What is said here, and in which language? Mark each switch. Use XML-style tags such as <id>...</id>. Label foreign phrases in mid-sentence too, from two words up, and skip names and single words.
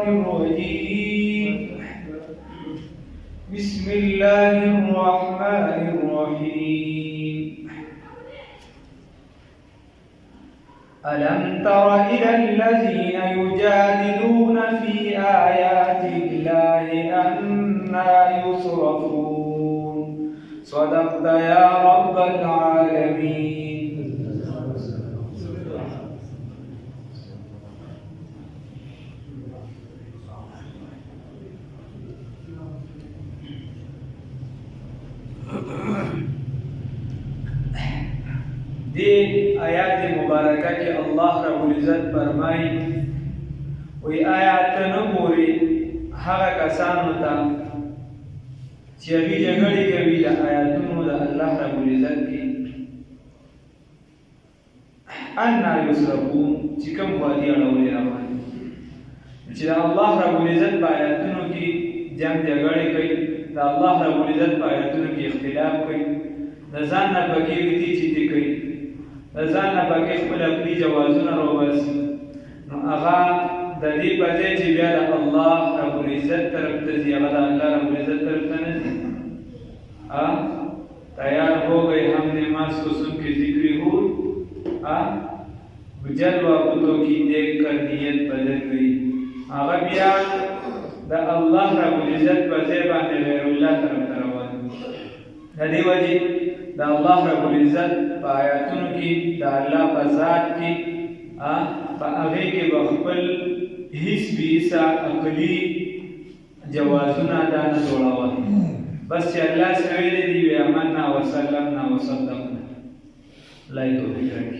<ar>الرجيم بسم الله الرحمن الرحيم ألم تر إلى الذين يجادلون في آيات الله أنى يصرفون صدقت يا رب العالمين.</ar> <ps>دی آیات مبارکہ کی اللہ رب العزت فرمائی وی آیات نگوری هغه کسانو ته چې هغوی جګړې کوي د آیاتونو د الله رب العزت کې</ps> <ar>انا یصرفون</ar> <ps>چې کوم خوا دي اړولې روان چې د الله رب العزت په آیاتونو کې جنګ جګړې کوي د الله رب العزت په آیاتونو کې اختلاف کوي د ځان نه پکې ویتي چیتې کوي د ځان نه پکې خپل عقلي جوازونه راوباسي نو هغه د دې په ځای چې بیا د الله رب العزت طرف ته ځي هغه د الله رب العزت طرف ته نه ځي</ps> <ur>تیار ہو گئے ہم نماز کو سن کے ذکر ہو جلوہ بتوں کی دیکھ کر نیت بدل گئی</ur> <ps>هغه بیا د الله رب العزت په</ps> <ur>ځای باندې غیر الله طرف ته روان د دې وجې د الله رب العزت په آیاتونو کې د الله په ذات کې په هغې کې به خپل هیڅ بیسا عقلي جوازونه دا نه جوړول بس چې الله سره ویلي دي وی</ur> <ar>آمنا وسلمنا وصدقنا</ar> <ur>الله یې توفیق راکړي.</ur>